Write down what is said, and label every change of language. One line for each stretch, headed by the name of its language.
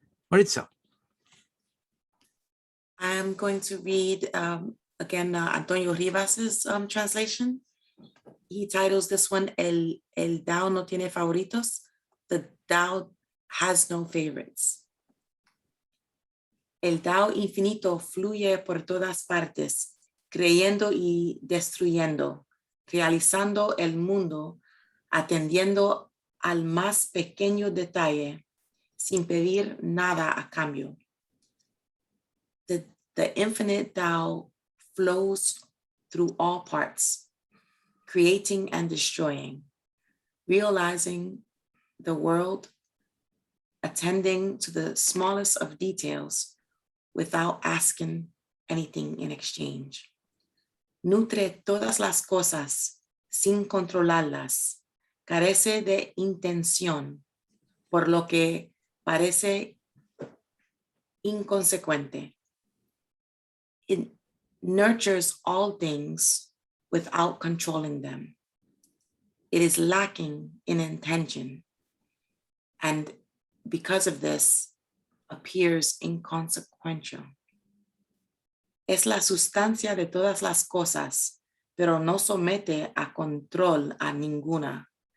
English: Maritza. I am going to read again Antonio Rivas's translation. He titles this one
Spanish: El Dao no tiene favoritos.
English: The Dao has no favorites.
Spanish: El Dao infinito fluye por todas partes, creyendo y destruyendo, realizando el mundo, atendiendo al más pequeño detalle sin pedir nada a cambio.
English: The infinite Tao flows through all parts, creating and destroying, realizing the world, attending to the smallest of details without asking anything in exchange.
Spanish: Nutre todas las cosas sin controlarlas, carece de intención, por lo que parece inconsecuente.
English: It nurtures all things without controlling them. It is lacking in intention, and because of this, appears inconsequential.
Spanish: Es la sustancia de todas las cosas, pero no somete a control a ninguna.